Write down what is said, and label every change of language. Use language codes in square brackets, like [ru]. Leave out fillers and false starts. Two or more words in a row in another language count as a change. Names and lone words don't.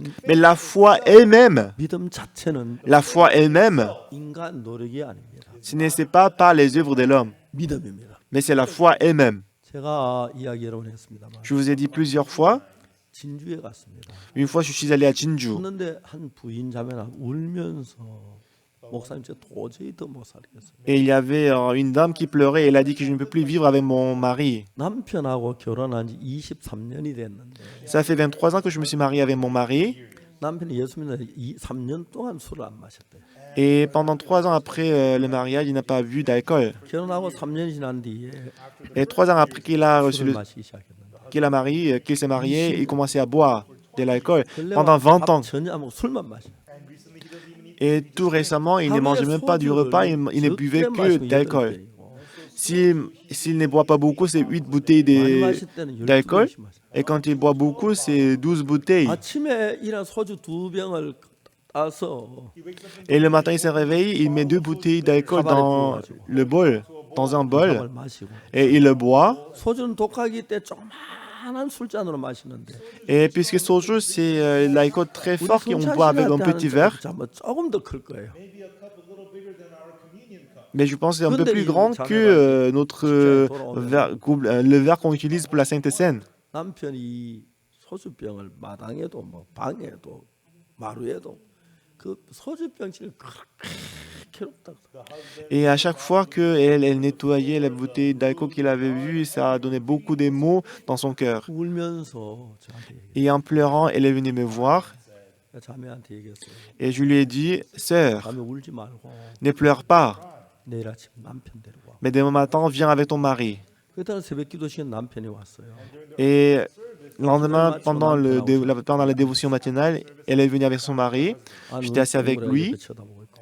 [fr] Mais la foi elle-même, [ko] 믿음 자체는 [fr] la foi elle-même, [ko] 인간 노력이 아닙니다. [fr] ce n'est pas par les œuvres de l'homme, [ko] 믿음입니다. [fr] mais c'est la foi elle-même. [ko] 제가 이야기 여러 번 했습니다만 [fr] Je vous ai dit plusieurs fois, [ko] 진주에 갔습니다. [fr] une fois je suis allé à Jinju. [ko] 그런데 한 부인 자매가 울면서 목사님 제가 도저히 더 못 살겠어요. [fr] Et il y avait une dame qui pleurait et elle a dit que je ne peux plus vivre avec mon mari. [ko] 남편하고 결혼한 지 23년이 됐는데 [fr] Ça fait 23 ans que je me suis marié avec mon mari. [ko] 남편이 예수 믿는 3년 동안 술을 안 마셨대요. [fr] Et pendant 3 ans après le mariage, il n'a pas bu d'alcool. [ko] 결혼하고 3년이 지난 뒤에 [fr] Et 3 ans après qu'il a reçu [ko] 술을 마시기 시작했는데 [fr] qu'il s'est marié, il commençait à boire de l'alcool pendant 20 ans. [ko] 전혀 안 먹고 술만 마셔. [fr] Et tout récemment, il ne mangeait même pas du repas, il ne buvait que d'alcool. S'il ne boit pas beaucoup, c'est 8 bouteilles d'alcool. Et quand il boit beaucoup, c'est 12 bouteilles. [ko] 아침에 일어나 소주 2병을 따서 [fr] Et le matin, il se réveille, il met 2 bouteilles d'alcool dans le bol, dans un bol, [ko] 밥을 마시고 [fr] et il le boit. [ko] 소주는 독하기 때문에 조그만한 술잔으로 마시는데 [fr] Et puisque soju, c'est l'alcool très fort qu'on boit avec un petit verre, [ko] 조금 더 클 거예요. [fr] mais je pense que c'est un peu plus grand que le verre qu'on utilise pour la Sainte Seine. [ko] 남편이 소주병을 마당에도 뭐 방에도 마루에도 그 소주병을 그렇게 괴롭다. [fr] Et à chaque fois qu'elle nettoyait la bouteille d'alcool qu'il avait vue, ça a donné beaucoup de maux dans son cœur. [ko] 울면서 저한테 [fr] Et en pleurant, elle est venue me voir [ko] 자매한테 얘기했어요. [fr] et je lui ai dit, Sœur, [ko] 자매 울지 말고 [fr] ne pleure pas, [ko] 내일 아침 남편 데리고 와. [fr] mais demain matin, viens avec ton mari. [ko] 그때는 새벽 기도 시간 남편이 왔어요. [fr] Et le lendemain, pendant la dévotion matinale, elle est venue avec son mari. J'étais assis avec lui [ko] 쳐다보고 있고.